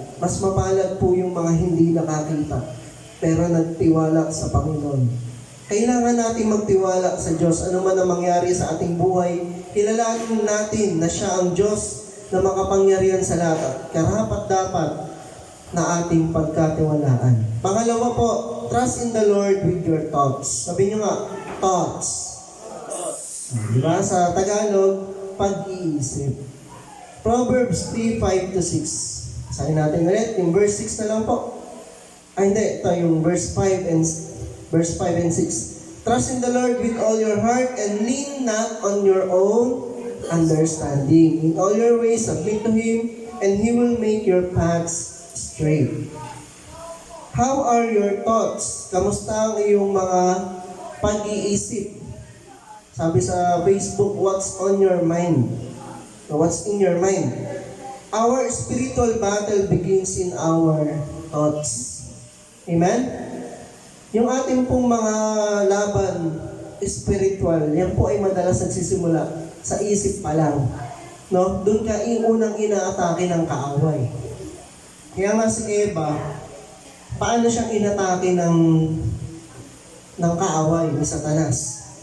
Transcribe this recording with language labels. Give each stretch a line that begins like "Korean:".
Filipino: Mas mapalad po yung mga hindi nakakita, pero nagtiwala sa Panginoon. Kailangan natin magtiwala sa Diyos. Ano man ang mangyari sa ating buhay, kilalanin natin na siya ang Diyos na makapangyarihan sa lahat. Karapat dapat na ating pagkatiwalaan. Pangalawa po,
English: trust in the Lord with your thoughts.
Filipino: Sabi niyo nga, thoughts. Diba? Sa Tagalog, pag-iisip. Proverbs 3:5-6. Sabi natin ulit, yung verse 6 na lang po. Hindi, ito yung verse 5 and 6.
English: Trust in the Lord with all your heart and lean not on your own understanding. In all your ways, submit to Him, and He will make your paths straight. How are your thoughts?
Filipino: Kamusta ang iyong mga pag-iisip? Sabi sa
English: Facebook, what's on your mind? What's in your mind? Our spiritual battle begins in our thoughts. Amen?
Filipino: Yung ating pong mga laban spiritual, yan po ay madalas nagsisimula sa isip pa lang. No? Doon ka unang inaatake ng kaaway. Kaya nga si Eva, paano siyang inatake ng kaaway ni Satanas?